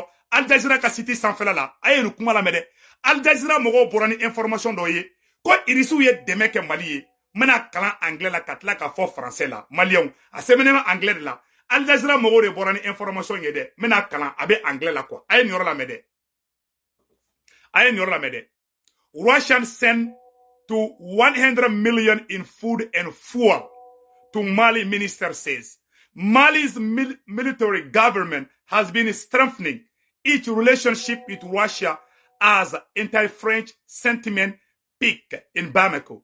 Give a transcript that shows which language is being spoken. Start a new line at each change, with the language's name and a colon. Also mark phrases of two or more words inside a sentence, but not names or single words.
Bambara: Al Jazeera ka site sanfɛla la a ye nin kuma lamɛn dɛ Al Jazeera mɔgɔw bɔra ni information dɔ ye ko irisu ye dɛmɛ kɛ Mali ye mena kalan anglais la ka tila ka fɔ français la malien a sɛbɛnnen anglais de la Al Jazeera mɔgɔw de bɔra ni information ye dɛ mena kalan a bɛ anglais la quoi a ye nin yɔrɔ lamɛn dɛ a ye nin yɔrɔ lamɛn dɛ
English: Russian sent to 100 million in food and fuel to Mali, minister says. Mali's military government has been strengthening its relationship with Russia as anti-French sentiment peaked in Bamako.